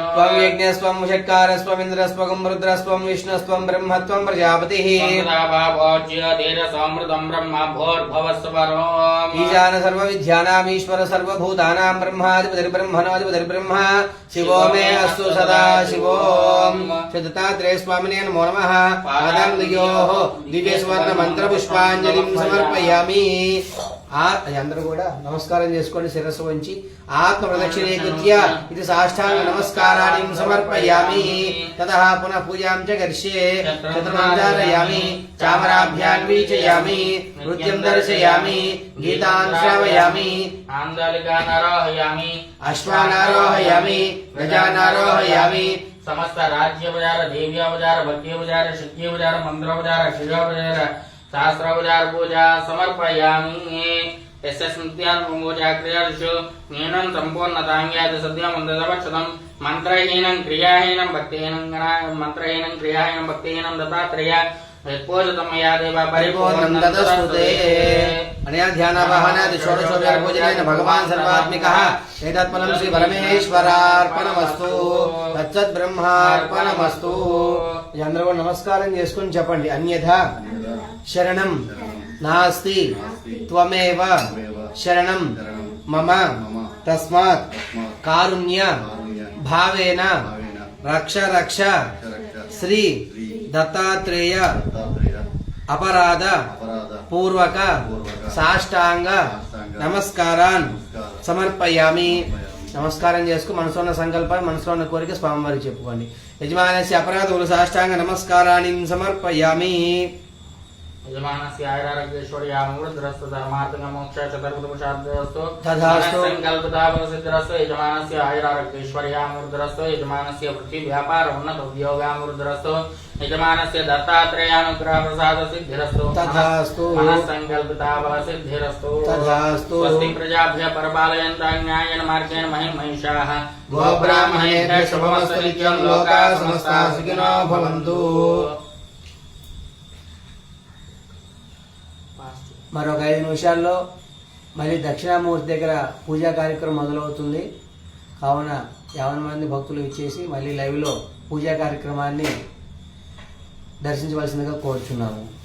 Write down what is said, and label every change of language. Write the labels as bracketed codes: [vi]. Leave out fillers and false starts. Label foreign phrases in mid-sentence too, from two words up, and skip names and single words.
[sa] त्वं यज्ञस्त्वं षट्कारस्त्वं इन्द्रस्त्वं रुद्रस्त्वं विष्णुस्त्वं ब्रह्मत्वं प्रजापतिः भावोज्य धीरसमृतं ब्रह्म भूर्भुवस्वरोम् ईशान सर्वविद्यानाम् ईश्वर सर्वभूतानां ब्रह्माधिपतिर्ब्रह्मणोऽधिपतिर्ब्रह्म शिवो मे अस्तु सदा शिवोम्। श्री दत्तात्रेय स्वामिने नमो नमः। పాదాంగయోః దివ్య స్వర్ణ మంత్ర పుష్పాంజలిం సమర్పయామి। [te] అందరూ కూడా నమస్కారం చేసుకోండి శిరస్సు వంచి [sa] ఆత్మ ప్రదక్షిణీకృత్య [te] ఇది సాష్టాంగ నమస్కారాన్ని సమర్పయామి। [sa] తతః పునః పూజాం చ కరిష్యే చతుర్మంజారయామి చామరాభ్యాన్ వీచయామి నృత్యం దర్శయామి గీతాన్ శ్రావయామి ఆందలికాన్ ఆరోహయామి అశ్వాన్ ఆరోహయామి గజాన్ ఆరోహయామి समस्त राज्योपचार देव्योपचार भक्त्योपचार शक्त्योपचार मंत्रोपचार क्षीरोपचार शास्त्रोपचार पूजा समर्पयामि। यस्य स्मृत्यान् पूजा क्रियादिषु न्यूनं सम्पूर्णताङ्ग्यात् सद्यं मन्त्रदवक्षतं मन्त्रहीनं क्रियाहीनं भक्तिहीनं मन्त्रहीनं क्रियाहीनं भक्तिहीनं दत्तात्रेय यत्पूजितं मया देव परिपूर्णं तदस्तुते। अनया ध्यानावाहनादि षोडशोपचार पूजनेन भगवान् सर्वात्मिकः एतत्फलं श्री परमेश्वरार्पणमस्तु तत्सद्ब्रह्मार्पणमस्तु। [te] అందరూ నమస్కారం చేసుకొని చెప్పండి [sa] అన్యథా శరణం నాస్తి త్వమేవ శరణం మమ తస్మాత్ కారుణ్య భావేన రక్ష రక్ష శ్రీ దత్తాత్రేయ అపరాధ పూర్వక సాష్టాంగ నమస్కారాన్ సమర్పయామి। [te] నమస్కారం చేసుకు మనసులో ఉన్న సంకల్పాన్ని మనసులో ఉన్న కోరిక స్వామివారికి చెప్పుకోండి। [sa] యజమానస్య అపరాధ సాష్టాంగ నమస్కారాన్ని సమర్పయామి। यजमानस्य आयुरारोग्यैश्वर्यामृतधरस्तु धर्मार्थमोक्ष चतुर्विधपुरुषार्थस्तु तथास्तु संकल्पिताफलसिद्धिरस्तु यजमानस्य आयुरारोग्यैश्वर्यामृतधरस्तु यजमानस्य वृत्ति व्यापार उन्नत उद्योगामृतधरस्तु यजमानस्य दत्तात्रेयानुग्रहप्रसादसिद्धिरस्तु तथास्तु मनस्संकल्पिताफलसिद्धिरस्तु तथास्तु स्वस्ति प्रजाभ्यः परिपालयन्तः न्यायेन मार्गेण महिषाः गोब्राह्मणेभ्यः शुभमस्तु नित्यं लोकाः समस्ताः सुखिनो भवन्तु। [te] మరొక 5 నిమిషాల్లో మళ్ళీ దక్షిణామూర్తి దగ్గర పూజా కార్యక్రమం మొదలవుతుంది. కావున 50 మంది భక్తులు ఇచ్చేసి మళ్ళీ లైవ్లో పూజా కార్యక్రమాన్ని దర్శించవలసిందిగా కోరుచున్నాము.